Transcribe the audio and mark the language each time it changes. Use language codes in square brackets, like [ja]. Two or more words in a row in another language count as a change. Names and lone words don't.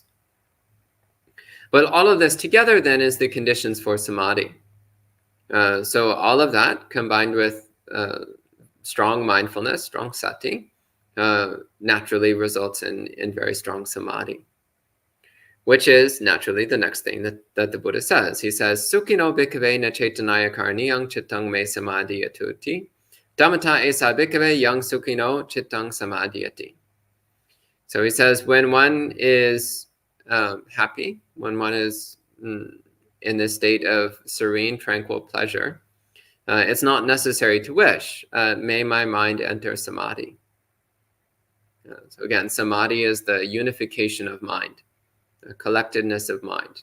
[en] But all of this together then is the conditions for samadhi. So all of that combined with strong mindfulness, strong sati, naturally results in very strong samadhi, which is naturally the next thing that the Buddha says. He says, [pi] Sukhino bhikkhave na caitanaya karaniyang chittang me samadhiyatuti. Dhammata esa bhikkhave yang sukhino chittang samadhiyati. [en] So he says, when one is happy, when one is in this state of serene, tranquil pleasure, it's not necessary to wish, may my mind enter samadhi. So again, samadhi is the unification of mind, the collectedness of mind.